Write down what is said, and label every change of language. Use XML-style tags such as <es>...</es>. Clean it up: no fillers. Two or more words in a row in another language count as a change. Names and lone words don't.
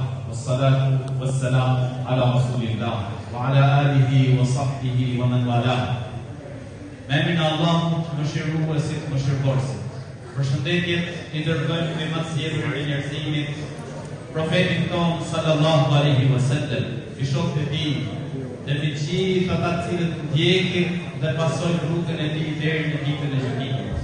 <ar>والصلاة والسلام على رسول الله وعلى آله وصحبه ومن والاه. من الله</ar> <sq>mëshiruesit, mëshirëdorësit. Përshëndetjet I dërgojmë me më të zgjedhur të njerëzimit, profetin ton</sq> <ar>صلى الله عليه وسلم,</ar> <sq>I shokët e tij, dhe mbi gjithë ata të cilët ndjekin dhe pasojnë rrugën e tij deri në ditën e gjykimit.</sq>